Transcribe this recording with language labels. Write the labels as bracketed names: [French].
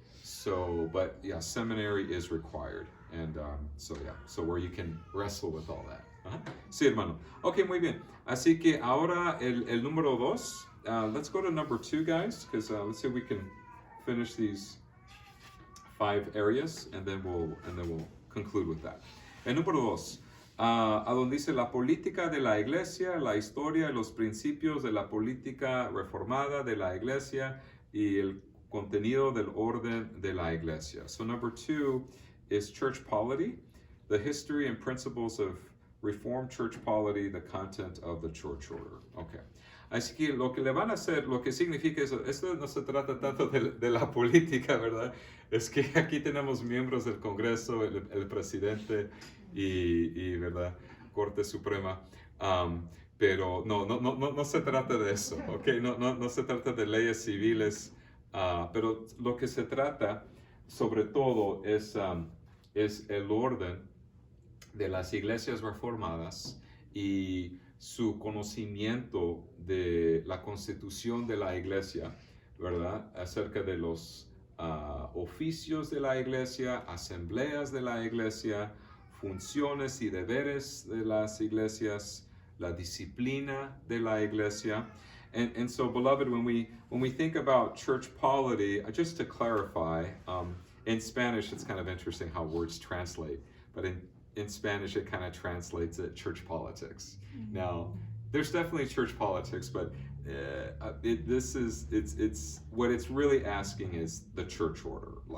[English] So, but yeah, seminary is required. And so where you can wrestle with all that. [Spanish] Ajá. Sí, hermano. Ok, muy bien. Así que ahora el número 2. [English] Let's go to number 2, guys, because let's see if we can finish these 5 areas, and then we'll conclude with that. [Spanish] El número 2. A donde dice la política de la iglesia, la historia y los principios de la política reformada de la iglesia y el contenido del orden de la iglesia. [English] So number 2 is church polity, the history and principles of Reformed church polity, the content of the church order. Okay. [Spanish] Así que lo que le van a hacer, lo que significa eso, esto no se trata tanto de la política, ¿verdad? Es que aquí tenemos miembros del Congreso, el presidente y ¿verdad? Corte Suprema. Pero no se trata de eso, ¿ok? No se trata de leyes civiles, pero lo que se trata sobre todo es el orden de las iglesias reformadas y su conocimiento de la constitución de la iglesia, ¿verdad? Acerca de los oficios de la iglesia, asambleas de la iglesia, funciones y deberes de las iglesias, la disciplina de la iglesia. [English] And so, beloved, when we think about church polity, just to clarify, in Spanish it's kind of interesting how words translate, but in Spanish it kind of translates it church politics. Mm-hmm. Now, there's definitely church politics, but it's what it's really asking is the church order.